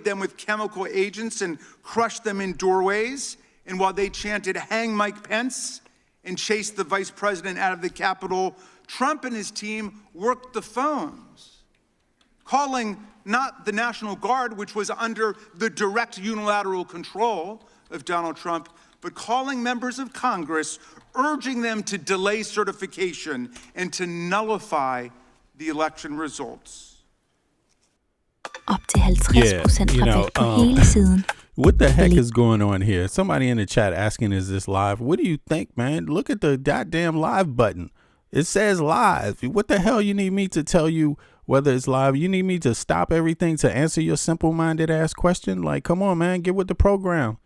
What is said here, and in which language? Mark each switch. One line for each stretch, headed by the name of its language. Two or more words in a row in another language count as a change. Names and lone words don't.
English: them with chemical agents and crushed them in doorways, and while they chanted, "Hang Mike Pence," and chased the vice president out of the Capitol, Trump and his team worked the phones, calling not the National Guard, which was under the direct unilateral control of Donald Trump, but calling members of Congress, urging them to delay certification and to nullify the election results.
Danish: Op til 50% rabat på hele siden.
English: What the heck is going on here? Somebody in the chat asking, is this live? What do you think, man? Look at the goddamn live button. It says live. What the hell you need me to tell you whether it's live? You need me to stop everything to answer your simple-minded ass question? Like, come on, man, get with the program.